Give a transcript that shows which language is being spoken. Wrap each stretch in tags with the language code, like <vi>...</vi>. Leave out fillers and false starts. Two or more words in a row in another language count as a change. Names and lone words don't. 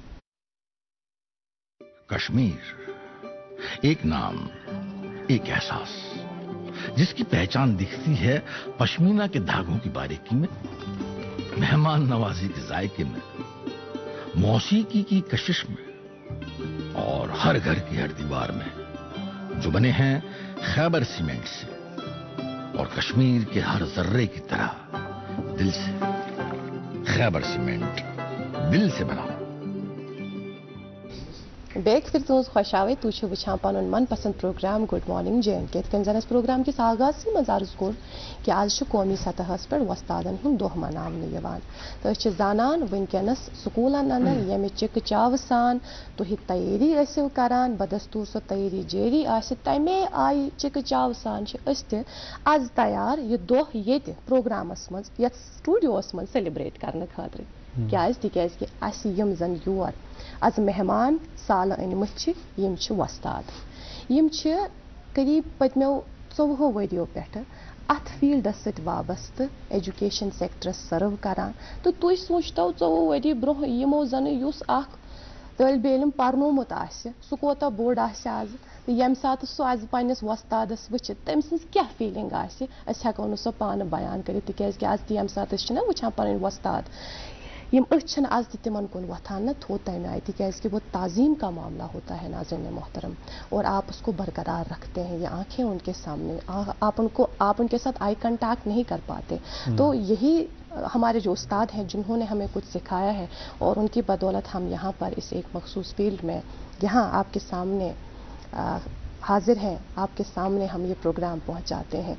<ur>کشمیر ایک نام، ایک احساس، جس کی پہچان دکھتی ہے پشمینہ کے دھاگوں کی باریکی میں، مہمان نوازی کے ذائقے میں، موسیقی کی کشش میں اور ہر گھر کی ہر دیوار میں، جو بنے ہیں خیبر سیمنٹ سے اور کشمیر کے ہر ذرے کی طرح دل سے. خیبر سیمنٹ دل سے بنا.</ur> <ks>बेक फिर तुज खुशावे तू वुचान पन मनपसंद प्रोग्राम</ks> <en>good morning</en> <ks>जे&के। जन प्रोग्राम किस आगाज मज अर्ज कोर कि आज कौमी सतह पे वस्तादन हूं दोह मनावन तो जानान वनकस स्कूलन अंदर ये चिक चाव सान तुह तैयारी ऐसो करान, बदस्तूर सो तैयारी जारी आसे तमे आई चिक चाव सान आज तैयार ये दोह ये प्रोग्रामस मज ये स्टूडियोस मज सेलिब्रेट करने खातिर क्या यम जन योर आज मेहमान साल अनमत वस्ताद करीब पत्मो 14 वरियो पे अत फील्डस सत वाबस्त</ks> <en>education sectors</en> <ks>सर्व करान। तो तुम सोचतो 14 वरी ब्रो यमो जन युस तलब इलम पर्नोमुत आसे सह कोता बोड़ आसे आज तो यम सात सह आज पन्निस वस्तादस वुचित तम सज क्या फीलिंग आसे अस हेको न सह पान बयान करित तिकैज आज यम सात वुचान पन वस्ताद यम अन आज तिमन कुन वथान न थो तम आए तिकैज</ks> <ur>کہ وہ تعظیم کا معاملہ ہوتا ہے ناظرین محترم، اور آپ اس کو برقرار رکھتے ہیں. یہ آنکھیں ان کے سامنے، آپ ان کے ساتھ آئی کانٹیکٹ نہیں کر پاتے. تو یہی ہمارے جو استاد ہیں جنہوں نے ہمیں کچھ سکھایا ہے اور ان کی بدولت ہم یہاں پر اس ایک مخصوص فیلڈ میں یہاں آپ کے سامنے حاضر ہیں، آپ کے سامنے ہم یہ پروگرام پہنچاتے ہیں.</ur>